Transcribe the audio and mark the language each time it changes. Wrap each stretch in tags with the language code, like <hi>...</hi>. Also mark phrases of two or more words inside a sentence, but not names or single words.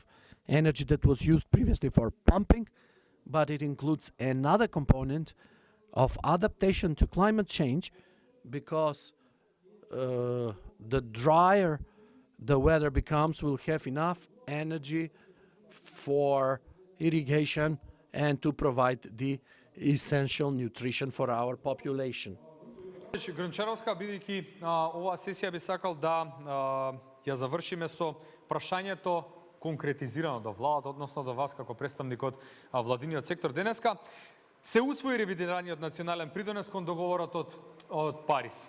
<en>energy that was used previously for pumping, but it includes another component of adaptation to climate change, because the drier the weather becomes, we'll have enough energy for irrigation and to provide the essential nutrition for our population.</en> <mk>Грнчаровска, бидејќи оваа сесија би сакал да ја завршиме со прашањето конкретизирано до владата, односно до вас како представник од владиниот сектор денеска. Се усвои ревидираниот национален придонес кон договорот од Париз.</mk>